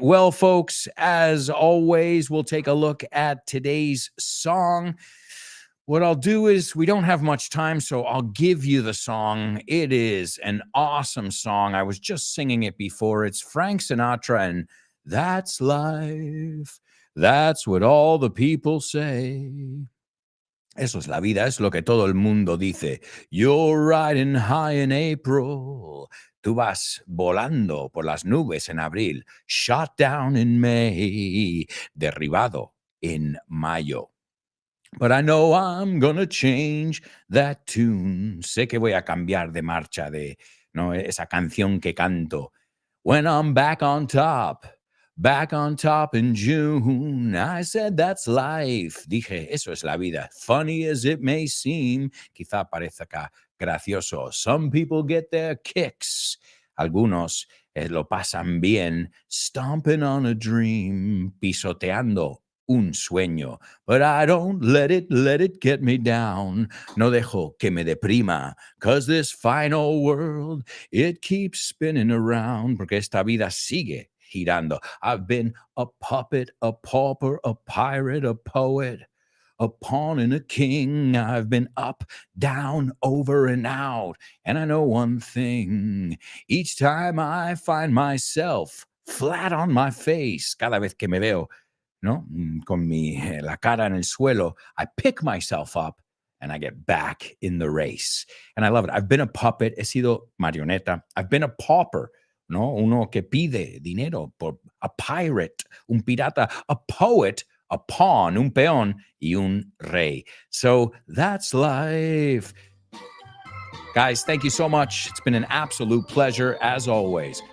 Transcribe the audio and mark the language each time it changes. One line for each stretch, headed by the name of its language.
English: Well, folks, as always, we'll take a look at today's song. What I'll do is, we don't have much time, so I'll give you the song. It is an awesome song. I was just singing it before. It's Frank Sinatra, and That's Life. That's what all the people say.
Spanish: Eso es la vida, es lo que todo el mundo dice.
English: You're riding high in April.
Spanish: Tú vas volando por las nubes en abril.
English: Shot down in May.
Spanish: Derribado en mayo.
English: But I know I'm gonna change that tune.
Spanish: Sé que voy a cambiar de marcha de, ¿no?, esa canción que canto.
English: When I'm back on top in June. I said that's life.
Spanish: Dije, eso es la vida.
English: Funny as it may seem,
Spanish: quizá parezca gracioso.
English: Some people get their kicks.
Spanish: Algunos lo pasan bien,
English: stomping on a dream,
Spanish: pisoteando un sueño.
English: But I don't let it get me down.
Spanish: No dejo que me deprima,
English: 'cause this fine old world, it keeps spinning around,
Spanish: porque esta vida sigue girando.
English: I've been a puppet, a pauper, a pirate, a poet, a pawn and a king. I've been up, down, over and out. And I know one thing. Each time I find myself flat on my face,
Spanish: cada vez que me veo, ¿no?, con la cara en el suelo,
English: I pick myself up and I get back in the race. And I love it. I've been a puppet,
Spanish: he sido marioneta.
English: I've been a pauper, ¿no?
Spanish: Uno que pide dinero, por
English: a pirate,
Spanish: un pirata,
English: a poet, a pawn,
Spanish: un peón, y un rey.
English: So that's life. Guys, thank you so much. It's been an absolute pleasure, as always.